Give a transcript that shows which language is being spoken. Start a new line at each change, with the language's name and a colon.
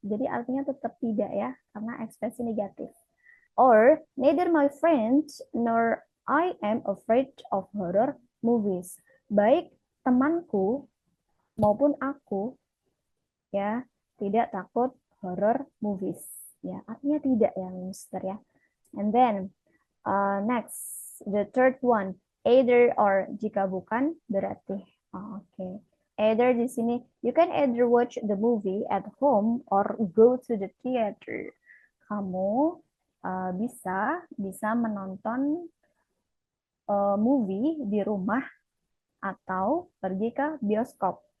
Indonesian: Jadi artinya tetap tidak ya, karena ekspresi negatif.
English: Or, neither my friends nor I am afraid of horror movies.
Indonesian: Baik temanku maupun aku ya tidak takut horror movies. Ya, artinya tidak ya, Mister ya.
English: And then next, the third one, either or.
Indonesian: Jika bukan berarti. Oke.
English: Either
Indonesian: di sini,
English: you can either watch the movie at home or go to the theater.
Indonesian: Kamu bisa menonton movie di rumah atau pergi ke bioskop.